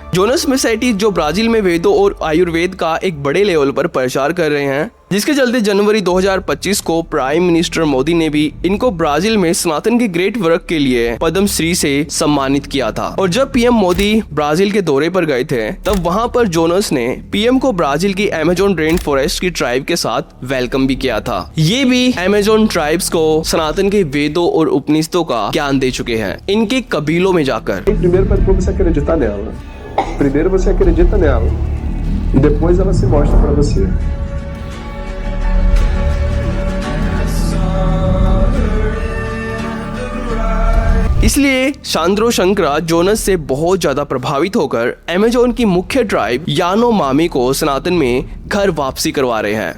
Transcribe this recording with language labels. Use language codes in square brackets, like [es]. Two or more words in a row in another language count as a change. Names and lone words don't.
[hi] जोनस मेसेटी जो ब्राजील में वेदों और आयुर्वेद का एक बड़े लेवल पर प्रचार कर रहे हैं, जिसके चलते जनवरी 2025 को [en] prime minister [hi] मोदी ने भी इनको ब्राजील में सनातन के [en] great work [hi] के लिए पद्म श्री से सम्मानित किया था। और जब पीएम मोदी ब्राजील के दौरे पर गए थे, तब वहां पर जोनस ने पीएम को ब्राजील की अमेजोन [en] rain forest [hi] की ट्राइब के साथ वेलकम भी किया था। ये भी अमेजोन ट्राइब्स को सनातन के वेदों और उपनिषदों का ज्ञान दे चुके हैं, इनके कबीलों में जाकर। [pt] Primeiro para você acreditar nela. Primeiro você acredita nela e depois ela se mostra para você. [hi] इसलिए शांद्रो शंकरा जोनस से बहुत ज्यादा प्रभावित होकर अमेजोन की मुख्य ट्राइब यानोमामी को सनातन में घर वापसी करवा रहे हैं।